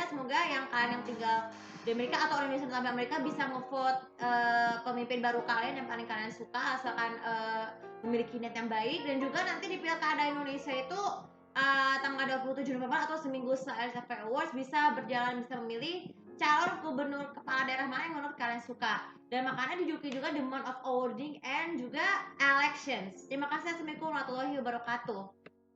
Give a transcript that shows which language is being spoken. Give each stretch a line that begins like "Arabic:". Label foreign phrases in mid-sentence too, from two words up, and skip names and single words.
Indonesian: Semoga yang kalian yang tinggal di Amerika atau orang Indonesia di Amerika bisa ngevote pemimpin baru kalian yang paling kalian suka, asalkan memiliki niat yang baik. Dan juga nanti di pilkada Indonesia itu tanggal 27 November atau seminggu setelah SFP Awards bisa memilih calon gubernur kepala daerah mana yang menurut kalian suka. Dan makanya dijuluki juga
English: The Month of Awarding and
Indonesian: juga Elections. Terima kasih.
Arabic: السلام عليكم ورحمة الله وبركاته.